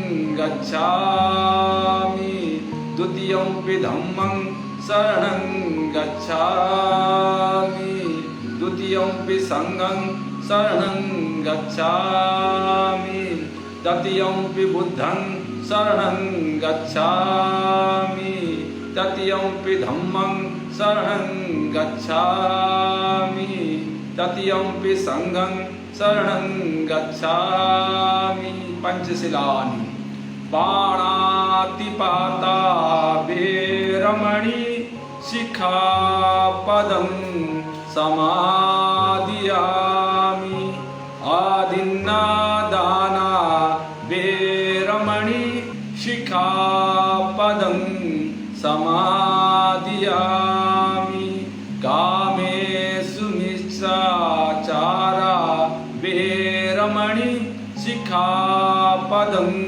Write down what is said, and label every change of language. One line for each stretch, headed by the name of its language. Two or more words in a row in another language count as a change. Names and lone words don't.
Pali: गच्छामि द्वितीयंपि धम्मं शरणं गच्छामि द्वितीयंपि संघं शरणं गच्छामि तृतीयंपि बुद्धं शरणं गच्छामि तृतीयंपि धम्मं शरणं गच्छामि तृतीयंपि संघं शरणं गच्छामि। पंचशिलानि पाणातिपाता वेरमणि शिखापदं समादियामि आदिन्नादाना वेरमणि शिखापदं समादियामि कामेषु मिथ्याचारा वेरमणि शिखापदं